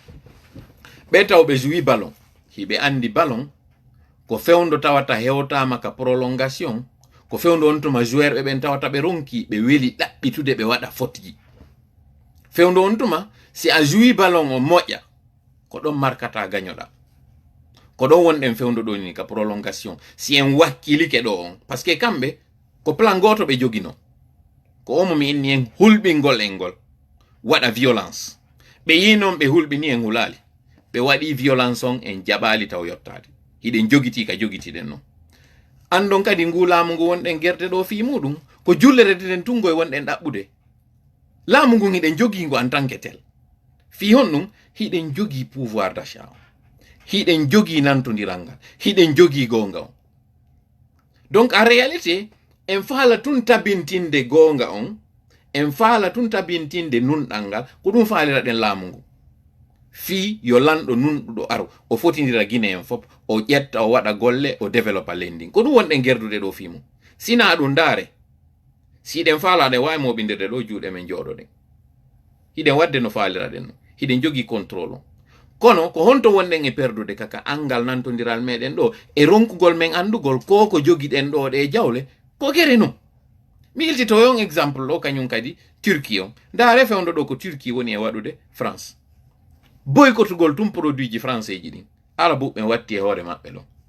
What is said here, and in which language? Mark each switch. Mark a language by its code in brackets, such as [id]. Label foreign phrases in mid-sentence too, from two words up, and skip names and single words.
[ff] ɓe tawɓe jouyi ballon hiɓe andi ballon ko fewndo tawata hewtama ka prolongation ko fewndo on tuma joueur ɓe ɓen tawata ɓe ronki ɓe weli ɗaɓɓitude ɓe waɗa fotji fewndo on tuma si a jouyi ballon o moƴƴa ko ɗon markata gañoɗa ko ɗon wonɗen fewndo ɗo ni ka prolongation si en wakkilike ɗo on [fr] par ce que [ff] kamɓe ko plan goto ɓe jogino ko omo mi inni en hulɓingol en ngol waɗa violence ɓe yi noon ɓe hulɓini en hulali ɓe waɗi violence on en jaɓali taw yottade hiɗen jogiti ka jogitiɗen noon andon kadi ngu laamu ngu wonɗen gerte ɗo fi muɗum ko jullereteɗen tungo e wonɗen ɗaɓɓude laamu ngu hiɗen jogi ngo [fr] en tant que tel [ff] fi hon ɗum hiɗen jogi [fr] pouvoir d'achat [ff] hiɗen jogi nantodiral ngal hiɗen jogi gonga on [fr] donc en réalité [ff] en faala tun tabintinde gonga on en faala tun tabintinde nunɗal ngal ko ɗum faaliraɗen laamu ngu fi yo lanɗo nunɗuɗo aro o fotidira guine en fop o ƴetta o waɗa golle o développa lending ko ɗum wonɗen gerdude ɗo fi mum sina ɗum ndaare siɗen faalaɗe wawi moɓindirde ɗo juuɗe men jooɗoɗen hiɗen wadde no faaliraɗen no hiɗen jogi contrôle on kono ko honto wonɗen e perdude kaka angal nantodiral meɗen ɗo e ronkugol men andugol ko jogiɗen ɗo ɗe jawle ko gere non mi iltito yon exemple ɗo kañum kadi Turquie on ndaare fewndo ɗo ko Turquie woni e waɗude France boykotugol tum produit ji français ji ɗin ala ɓuɓɓen watti e hoore maɓɓe ɗo